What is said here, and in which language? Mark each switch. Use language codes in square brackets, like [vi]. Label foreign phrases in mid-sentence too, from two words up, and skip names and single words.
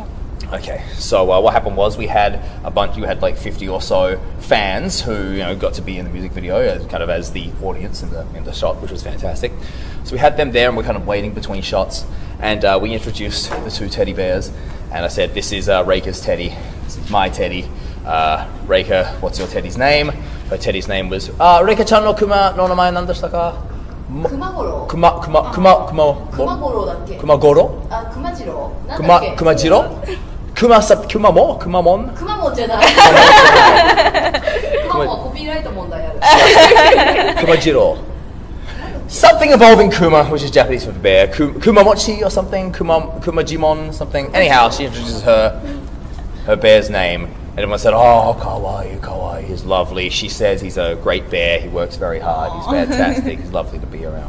[en] Okay, so what happened was we had like 50 or so fans who, you know, got to be in the music video as the audience in the shot, which was fantastic. So we had them there and we're kind of waiting between shots, and we introduced the 2 teddy bears, and I said, this is Reika's teddy, this is my teddy. Reika, what's your teddy's name? Her teddy's name was [ja] れいかちゃんのくまのなまえなんでしたか? [en] Kumagoro. Kumajiro? Kumamon? [ja] Kumamon じゃない。Kumamon はコピーライト問題ある。 Kumajiro. [en] Something involving Kuma, which is Japanese for bear. Kumamochi or something. Kumajimon something. Anyhow, she introduces her bear's name. And everyone said, oh, Kawaii, he's lovely. She says he's a great bear. He works very hard. He's fantastic. He's lovely to be around.